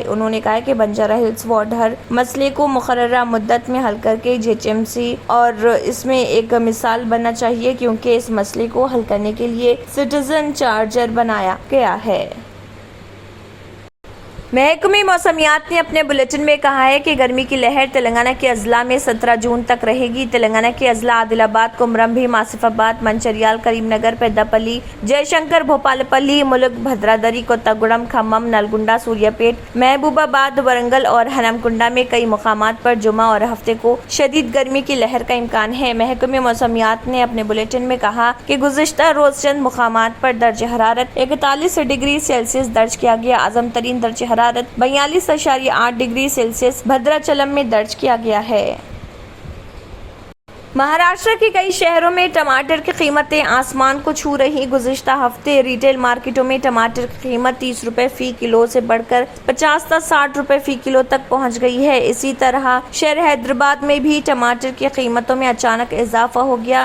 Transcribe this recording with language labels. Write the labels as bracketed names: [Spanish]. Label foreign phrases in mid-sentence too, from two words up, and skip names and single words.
[Urdu] انہوں نے کہا کہ بنجارہ ہلز وارڈ ہر مسئلے کو مقررہ مدت میں حل کر کے GHMC اور اس میں ایک مثال بننا چاہیے کیونکہ اس مسئلے کو حل کرنے کے لیے [English] citizen charter [Urdu] بنایا گیا ہے۔ محکمہ موسمیات نے اپنے بلیٹن میں کہا ہے کہ گرمی کی لہر تلنگانہ کے اضلاع میں 17 جون تک رہے گی۔ تلنگانہ کے اضلاع عادل آباد، کمرم بھیم، آصف آباد، منچریال، کریم نگر، پیداپلی، جے شنکر، بھوپال پلی، ملک، بھدرادری، کوتاگوڑم، کھمم، نلگنڈا، سوریہ پیٹ، محبوب آباد، ورنگل اور ہنمکنڈا میں کئی مقامات پر جمعہ اور ہفتے کو شدید گرمی کی لہر کا امکان ہے۔ محکمہ موسمیات نے اپنے بلیٹن میں کہا کہ گزشتہ روز چند مقامات پر درجہ حرارت 41 [English] degree Celsius [Urdu] درج کیا گیا۔ اعظم ترین درجہ حرارت 42.8 [English] degree Celsius [Urdu] بھدراچلم میں درج کیا گیا ہے۔ مہاراشٹر کے کئی شہروں میں ٹماٹر کی قیمتیں آسمان کو چھو رہی۔ گزشتہ ہفتے [English] retail markets [Urdu] میں ٹماٹر کی قیمت 30 روپے فی کلو سے بڑھ کر 50 تا 60 روپے فی کلو تک پہنچ گئی ہے۔ اسی طرح شہر حیدرآباد میں بھی ٹماٹر کی قیمتوں میں اچانک اضافہ ہو گیا۔